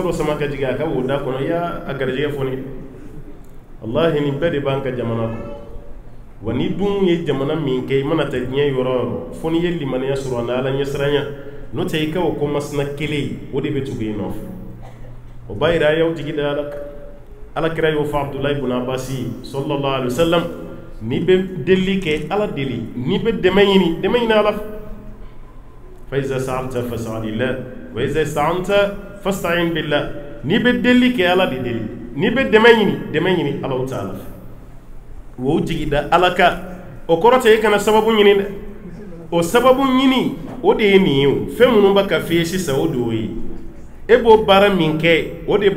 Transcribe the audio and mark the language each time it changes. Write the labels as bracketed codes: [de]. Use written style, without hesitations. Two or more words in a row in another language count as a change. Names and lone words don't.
[bm] dɔ sama ka jigin a ka wo da kɔnɔ i y'a garijɛgɛ fɔni wallahi nin bɛɛ de b'an ka jamana kɔnɔ wa ni dun ye jamana min kɛ i mana ta diɲɛ yɔrɔ yɔrɔ fo n'i ye limaniya sɔrɔ a na ala ɲɛsiranya n'o tɛ i ka o ko masina kelen o de bɛ tugu i nɔfɛ o b'a yira a y'aw jigi da ala kan alakira y'o fɔ Abdulahi ibn Abbas [ar] صلى الله عليه وسلم [bm] n'i bɛ deli kɛ ala deli n'i bɛ dɛmɛ ɲini ala [ar] فإذا سألت فاسأل الله وإذا استعنت فاستعن بالله [bm] n'i bɛ deli kɛ ala de deli n'i bɛ dɛmɛ ɲini ala ta'ala wo jigi da ala ka o kɔrɔ tɛ e kana sababu ɲini dɛ o sababu ɲini o de ye nin ye o fɛn minnu bɛ ka f'i ye sisan o de y'o ye e b'o baara min kɛ o de